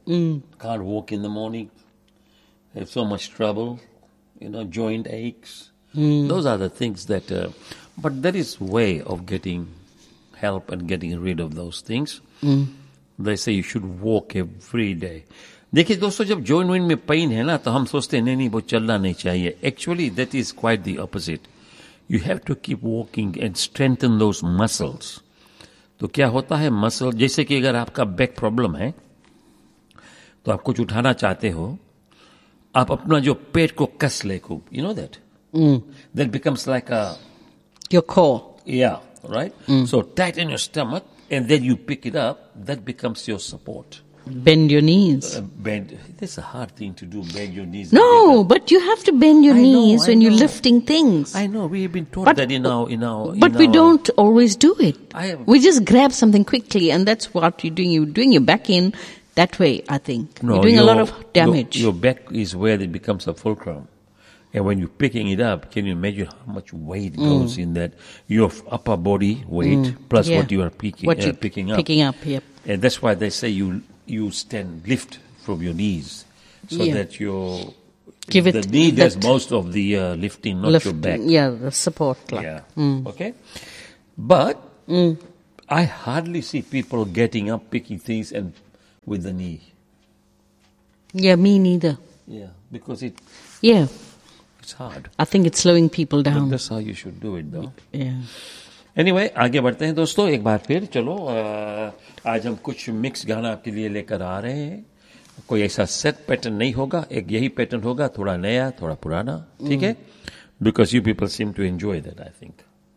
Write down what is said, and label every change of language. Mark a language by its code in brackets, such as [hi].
[en] Mm. Can't walk in the morning. Have so much trouble, you know, joint aches. Mm. Those are the things that... but there is way of getting help and getting rid of those things. Mm. They say you should walk every day. [hi] देखिए दोस्तों जब joint वॉइंट में pen है ना तो हम सोचते हैं नहीं नहीं वो चलना नहीं चाहिए [en] actually that is quite the opposite you have to keep walking and strengthen those muscles [hi] तो क्या होता है मसल जैसे कि अगर आपका बैक प्रॉब्लम है तो आप कुछ उठाना चाहते हो आप अपना जो पेट को कस ले खूब [en] You know that that becomes like a your core या right so tighten your stomach and then you pick it up that becomes your support Bend your knees. That's a hard thing to do, bend your knees. No, but you have to bend your knees when you're lifting things. I know, we have been taught that in our... But we don't always do it. We just grab something quickly and that's what you're doing. You're doing your back in that way, I think. No, you're doing a lot of damage. Your back is where it becomes a fulcrum. And when you're picking it up, can you imagine how much weight goes in that? Your upper body weight plus what you are picking up. Yep. And that's why they say you stand, lift from your knees so that your... Give it the knee does most of the lifting, not your back. Yeah, the support. Like. Yeah, okay. But I hardly see people getting up, picking things and with the knee. Yeah, me neither. Yeah, because it... Yeah. It's hard. I think it's slowing people down. But that's how you should do it, though. Yeah. [hi] Anyway आगे बढ़ते हैं दोस्तों एक बार फिर चलो आज हम कुछ मिक्स गाना आपके लिए लेकर आ रहे हैं कोई ऐसा सेट पैटर्न नहीं होगा एक यही पैटर्न होगा थोड़ा नया थोड़ा पुराना ठीक है [en] because you people seem to enjoy that I think